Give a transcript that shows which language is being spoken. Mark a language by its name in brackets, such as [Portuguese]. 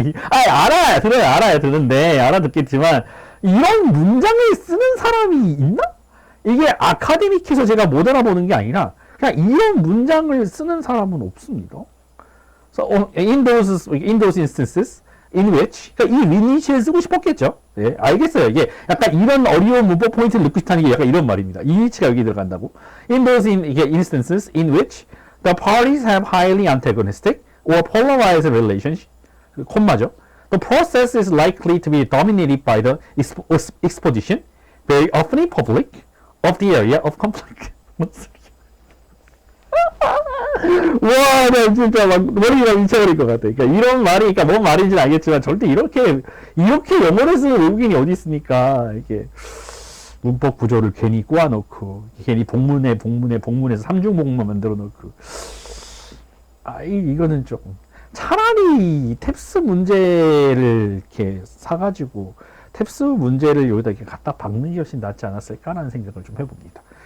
[Korean] 알아야 되는데 알아듣겠지만 이런 문장을 쓰는 사람이 있나? 이게 아카데믹해서 제가 못 알아보는 게 아니라 그냥 이런 문장을 쓰는 사람은 없습니다. [English] So in those instances in which [Korean] 그러니까 이 리니치를 쓰고 싶었겠죠. 예, 알겠어요. 이게 약간 이런 어려운 문법 포인트를 넣고 싶다는 게 약간 이런 말입니다. 이 리니치가 여기 들어간다고. [English] In those instances in which the parties have highly antagonistic or polarized relationship, [Korean] 콤마죠. [English] The process is likely to be dominated by the exposition, very often in public, of the area of conflict. [Korean] 와, 나 진짜 막 머리가 미쳐버릴 것 같아. 그러니까 이런 말이, 그러니까 뭔 말인지는 알겠지만 절대 이렇게 영어를 쓰는 외국인이 어디 있습니까? 이게 문법 구조를 괜히 꼬아놓고 괜히 복문에서 삼중 복문 만들어 놓고 이거는 좀 차라리 탭스 문제를 이렇게 사가지고 탭스 문제를 여기다 이렇게 갖다 박는 게 훨씬 낫지 않았을까라는 생각을 좀 해봅니다.